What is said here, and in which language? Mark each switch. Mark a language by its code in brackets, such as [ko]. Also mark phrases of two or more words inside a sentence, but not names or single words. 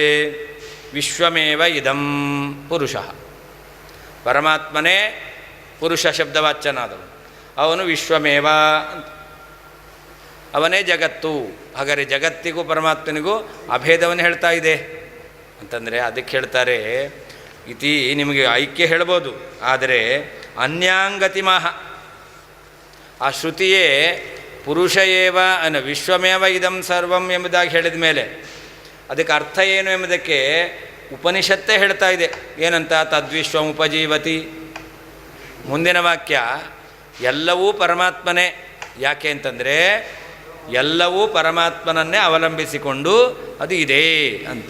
[sa] ವಿಶ್ವಮೇವ ಇದಂ ಪುರುಷಃ, [kn] ಪರಮಾತ್ಮನೇ ಪುರುಷ ಶಬ್ದವಾಚ್ಯನಾದವನು, ಅವನು ವಿಶ್ವಮೇವ ಅಂತ, ಅವನೇ ಜಗತ್ತು. ಹಾಗಾದರೆ ಜಗತ್ತಿಗೂ ಪರಮಾತ್ಮನಿಗೂ ಅಭೇದವನ್ನು ಹೇಳ್ತಾ ಇದೆ ಅಂತಂದರೆ ಅದಕ್ಕೆ ಹೇಳ್ತಾರೆ, ಇತಿ ನಿಮಗೆ ಐಕ್ಯ ಹೇಳ್ಬೋದು, ಆದರೆ ಅನ್ಯಾಂಗತಿಮಃ, ಆ ಶ್ರುತಿಯೇ [sa] ಪುರುಷ ಏವ ವಿಶ್ವಮೇವ ಇದಂ ಸರ್ವಂ [kn] ಎಂಬುದಾಗಿ ಹೇಳಿದ ಮೇಲೆ ಅದಕ್ಕೆ ಅರ್ಥ ಏನು ಎಂಬುದಕ್ಕೆ ಉಪನಿಷತ್ತೇ ಹೇಳ್ತಾ ಇದೆ. ಏನಂತ? [sa] ತದ್ವಿಶ್ವಂ ಉಪಜೀವತಿ. [kn] ಮುಂದಿನ ವಾಕ್ಯ ಎಲ್ಲವೂ ಪರಮಾತ್ಮನೇ. ಯಾಕೆ ಅಂತಂದರೆ ಎಲ್ಲವೂ ಪರಮಾತ್ಮನನ್ನೇ ಅವಲಂಬಿಸಿಕೊಂಡು ಅದು ಇದೆ ಅಂತ.